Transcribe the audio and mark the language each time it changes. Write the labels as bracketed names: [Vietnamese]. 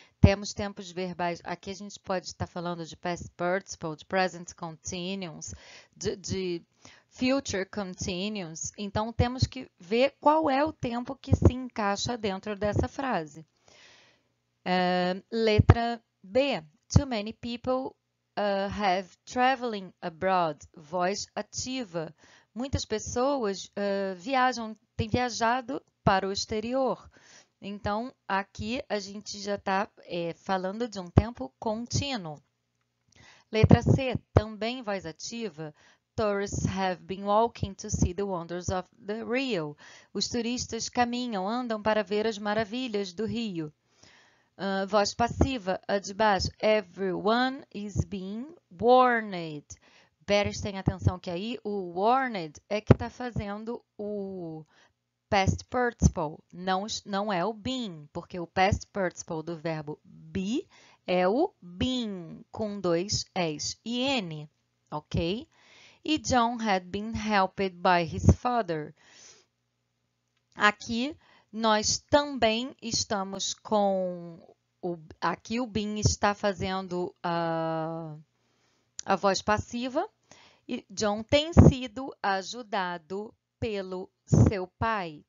[Portuguese] Temos tempos verbais, aqui a gente pode estar falando de past participle, de present continuous, de future continuous. Então, temos que ver qual é o tempo que se encaixa dentro dessa frase. Letra B. [English] Too many people have traveling abroad. [Portuguese] Voz ativa. Muitas pessoas têm viajado para o exterior. Então, aqui a gente já está falando de um tempo contínuo. Letra C, também voz ativa. [English] Tourists have been walking to see the wonders of the Rio. [Portuguese] Os turistas caminham, andam para ver as maravilhas do Rio. Voz passiva, a de baixo. [English] Everyone is being warned. [Portuguese] Prestem atenção que aí o warned é que está fazendo o past participle, não é o been, porque o past participle do verbo be é o been, com dois s e n, ok? [English] E John had been helped by his father. [Portuguese] Aqui nós também estamos com aqui o been está fazendo a voz passiva. E John tem sido ajudado pelo seu pai.